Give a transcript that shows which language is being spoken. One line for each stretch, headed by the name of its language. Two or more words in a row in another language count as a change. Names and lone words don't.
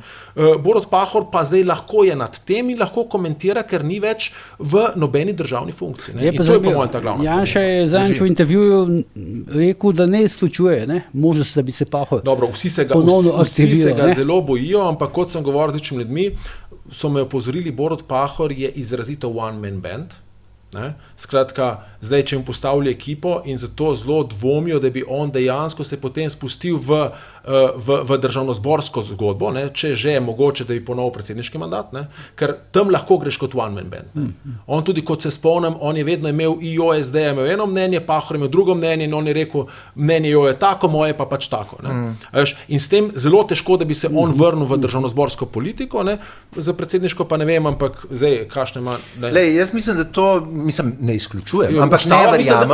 Slovenian: Borut Pahor pa zdaj lahko je nad tem in lahko komentira, ker ni več v nobeni državni funkciji. Ne? In to je po mojem ta glavna stvar. Janša je zadnjič v intervjuju rekel, da ne izključuje, ne? Možnost, da bi se Pahor Dobro, vsi se ga zelo bojijo, ampak kot sem govoril z ličnimi ljudmi, so me opozorili, Borut Pahor je izrazito
English: one-man band.
Slovenian: Ne? Skratka, zdaj, če jim postavlja ekipo in zato zelo dvomijo, da bi on dejansko se potem spustil v državnozborsko zgodbo, ne? Če že je mogoče, da bi ponovil predsedniški mandat, ne? Ker tam lahko greš kot
English: one man band.
Slovenian: On tudi, kot se spomnim, on je vedno imel IOSD, imel eno mnenje, Pahor imel drugo mnenje in on je rekel, mnenje jo je tako, moje pa pač tako. Ne? In s tem zelo težko, da bi se on vrnil v državnozborsko politiko, ne? Za predsedniško pa ne vem, ampak zdaj, kakšne ima... Jaz mislim, da to ne izključujem, ampak ne verjamem.